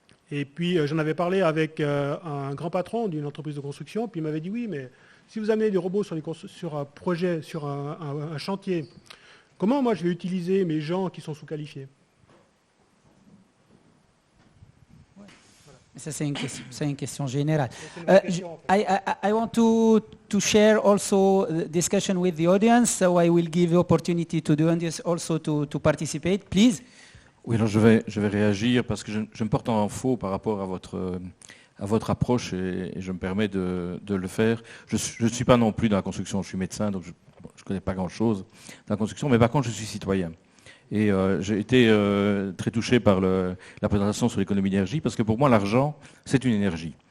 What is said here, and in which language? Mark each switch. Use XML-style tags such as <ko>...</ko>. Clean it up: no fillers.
<fr>Et puis j'en avais parlé avec un grand patron d'une entreprise de construction, puis il m'avait dit oui, mais si vous amenez des robots sur un projet, sur un chantier, comment moi je vais utiliser mes gens qui sont sous-qualifiés? Ça, c'est une question générale.</fr> <en>I want to share also the discussion with the audience, so I will give you opportunity to the audience also to participate, please.</en> <fr>Oui, alors je vais réagir parce que je me porte en faux par rapport à votre approche et je me permets de le faire. Je ne suis pas non plus dans la construction, je suis médecin, donc je ne connais pas grand-chose dans la construction, mais par contre je suis citoyen. Et j'ai été très touché par la présentation sur l'économie d'énergie, parce que pour moi, l'argent, c'est une énergie.</fr>